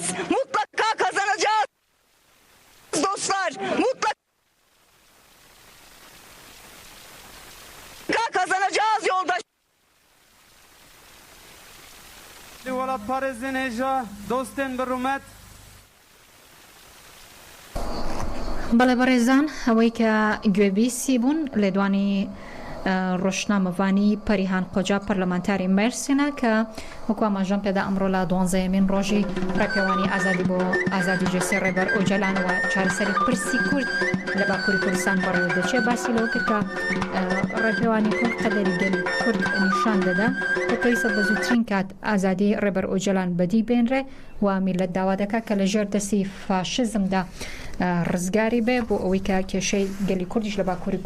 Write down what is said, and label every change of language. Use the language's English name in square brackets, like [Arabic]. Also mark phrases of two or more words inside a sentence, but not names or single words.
[Turkish] Mutlaka kazanacağız dostlar. Mutlaka kazanacağız yoldaş. Valla Paris'in eja dostun berumet. [Central Kurdish] بەڵێ بەڕێزان ئەوەی کە گوێبیسی بوون لە دوانی ڕۆژنامەوانی پەریهان قۆجا پەرلەمانتاری مێرسینە کە وەکو ئاماژەم پێدا ئەمڕۆ لە 12مین ڕۆژی ڕێپێوانی ئازادی بۆ ئازادی جێسی ڕێبەر ئۆجەلانەوە چارەسەری پرسی کورد لە باکووری کوردستان بەڕێوە دەچێت باسی لەوە کرد کە ڕێپێوانی کورد قەدەری گەلی کورد نیشان دەدا کە پێویستە بە زووترین کات ئازادی ڕێبەر ئۆجەلان بەدی بێنرێ و میلەت داوا دەکات کە لەژێر دەستی فاشزمدا ڕزگاری بێ بۆ ئەوەی کە کێشەی گەلی کوردیش لە باکووری